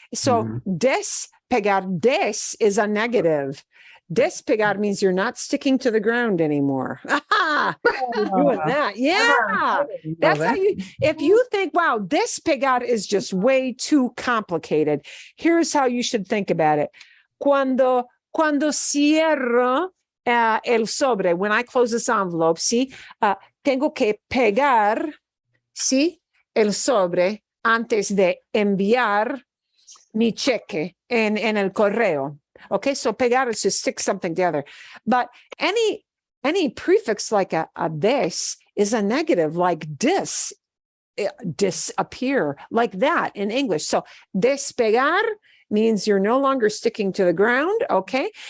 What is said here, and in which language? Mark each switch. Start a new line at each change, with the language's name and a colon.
English: So despegar, des is a negative. Despegar means you're not sticking to the ground anymore. Doing that. Yeah. That's how you, if you think, wow, despegar is just way too complicated, here's how you should think about it.
Spanish: Cuando cierro el sobre,
English: when I close this envelope,
Spanish: sí, tengo que pegar, sí, el sobre antes de enviar mi cheque en el correo.
English: Okay, so pegar is to stick something together. But any prefix like a this is a negative, like disappear, like that in English. So despegar means you're no longer sticking to the ground, okay?